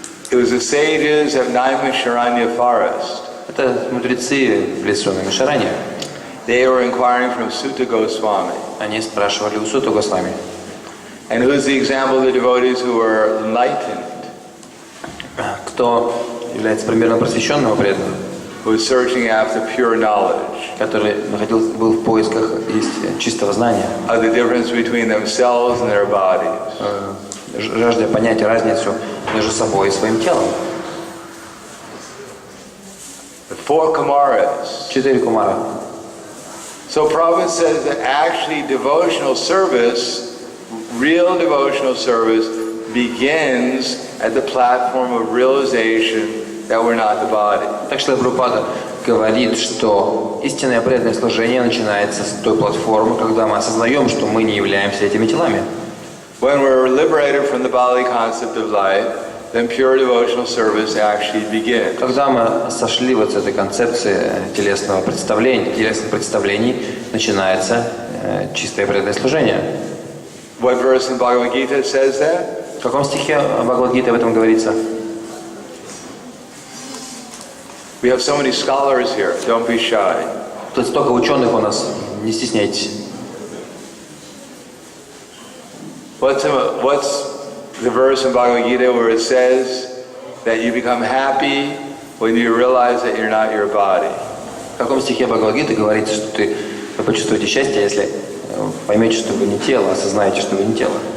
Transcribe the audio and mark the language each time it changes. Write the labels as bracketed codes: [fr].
[en] It was the sages of Naimisharanya forest. [ru] Это мудрецы в лесу Наймишаране. [en] They were inquiring from Sutta Goswami. [ru] Они спрашивали у Суты Госвами. [en] And who's the example of the devotees who were enlightened? [ru] Кто является примером просвещенного преданного? [en] Who was searching after pure knowledge? [ru] Который был в поисках чистого знания. [en] Of the difference between themselves and their bodies. [ru] Жаждя понять разницу между собой и своим телом. [en] The four Kumaras. [ru] 4 кумара. [en] So Prabhupada says that actually devotional service, real devotional service, begins at the platform of realization that we're not the body. [ru] Так что Прабхупада говорит, что истинное преданное служение начинается с той платформы, когда мы осознаем, что мы не являемся этими телами. [en] When we're liberated from the bodily concept of life, then pure devotional service actually begins. [ru] Когда мы сошли вот с этой концепции телесных представлений, начинается чистое преданное служение. [en] What verse in Bhagavad Gita says that? [ru] В каком стихе Бхагавад-гиты об этом говорится? [en] We have so many scholars here. Don't be shy. [ru] Тут столько ученых у нас, не стесняйтесь. [en] What's the verse in Bhagavad Gita where it says that you become happy when you realize that you're not your body? [ru] В каком стихе Бхагавад-гиты говорится, что вы почувствуете счастье, если поймете, что вы не тело, осознаете, что вы не тело?